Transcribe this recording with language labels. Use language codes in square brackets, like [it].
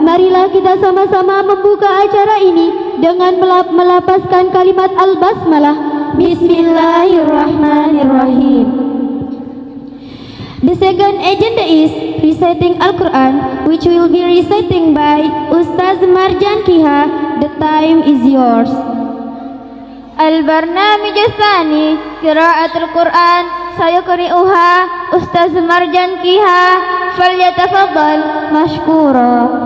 [id] Marilah kita sama-sama membuka acara ini dengan melapaskan kalimat al-basmalah. [ar] Bismillahirrahmanirrahim. [en] The second agenda is reciting Al-Quran, which will be reciting by Ustaz Marjan Kiha. The time is yours. [ar] البرنامج الثاني قراءة القرآن سيقرئها أستاذ مرجان كيها فليتفضل مشكورا.